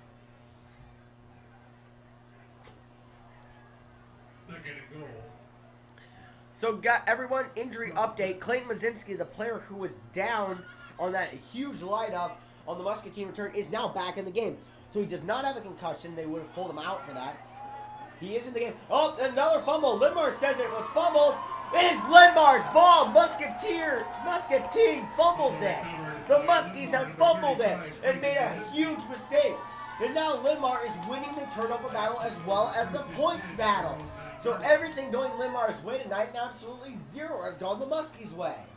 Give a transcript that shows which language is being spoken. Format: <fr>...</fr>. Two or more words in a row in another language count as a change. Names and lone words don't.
<en>2nd and goal. So got everyone injury update. Clayton Mazinski, the player who was down on that huge light-up on the Muscatine return, is now back in the game. So he does not have a concussion. They would have pulled him out for that. He is in the game. Oh, another fumble. Linn-Mar says it was fumbled. It is Linn-Mar's ball. Muscatine fumbles it. The Muskies have fumbled it and made a huge mistake. And now Linn-Mar is winning the turnover battle as well as the points battle. So everything going Linn-Mar's way tonight, and absolutely zero has gone the Muskies' way.</en>